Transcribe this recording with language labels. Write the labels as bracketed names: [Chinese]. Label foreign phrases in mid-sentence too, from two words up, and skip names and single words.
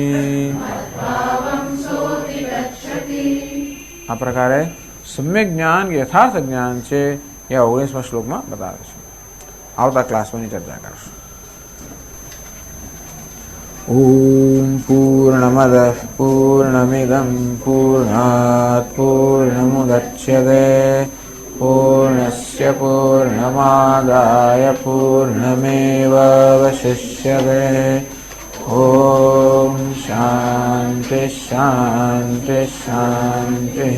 [Gujarati] આ પ્રકારે સમ્યક જ્ઞાન કે યથાર્થ જ્ઞાન છે એ 19મા શ્લોકમાં બતાવે છે. આવતા ક્લાસમાં ચર્ચા કરશું. [Sanskrit] ઓમ પૂર્ણમદ પૂર્ણમિદમ પૂર્ણાત પૂર્ણમુદચ્યતે पूर्णस्य पूर्णमादाय पूर्णमेवावशिष्यते। ॐ शान्ति शान्ति शान्तिः।